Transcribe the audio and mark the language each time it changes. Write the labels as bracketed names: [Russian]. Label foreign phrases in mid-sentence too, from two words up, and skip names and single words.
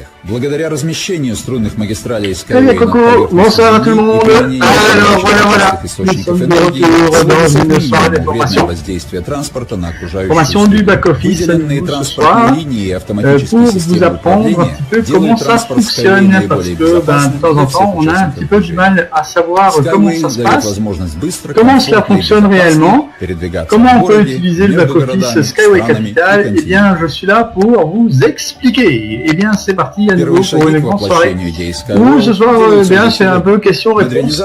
[Russian] Благодаря размещению струнных магистралей Skyway на поверхности Земли и применению источников энергии вредное воздействие транспорта на окружающую среду. Выделенные транспортные линии и автоматические системы управления делают транспорт Skyway наиболее безопасным для всех участников. [French] À savoir comment ça se passe, comment cela fonctionne réellement, comment on peut utiliser le back-office Skyway Capital. Eh bien, je suis là pour vous expliquer. Eh bien, c'est parti à nouveau pour une grande soirée où ce soir, bien, c'est un peu question-réponse.